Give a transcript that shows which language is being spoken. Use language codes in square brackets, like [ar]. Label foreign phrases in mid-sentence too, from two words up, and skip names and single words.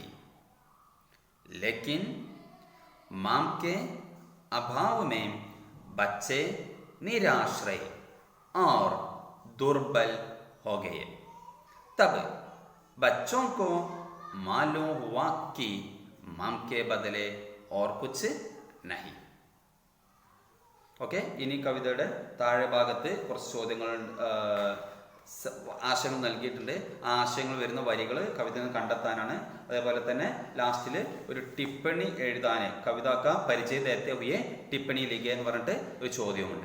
[hi] लेकिन माम के अभाव में बच्चे निराश्रय और दुर्बल हो गए. तब बच्चों को मालूम हुआ कि माम के बदले और कुछ नहीं. [ml] ഓക്കെ, ഇനി കവിതയുടെ താഴെ ഭാഗത്ത് കുറച്ച് ചോദ്യങ്ങൾ, ആശയങ്ങൾ നൽകിയിട്ടുണ്ട്. ആ ആശയങ്ങൾ വരുന്ന വരികൾ കവിത കണ്ടെത്താനാണ്. അതേപോലെ തന്നെ ലാസ്റ്റിൽ ഒരു ടിപ്പണി എഴുതാൻ, [hi] कविता का परिचय देते हुए टिप्पणी लिखे [ml] എന്ന് പറഞ്ഞിട്ട് ഒരു ചോദ്യമുണ്ട്.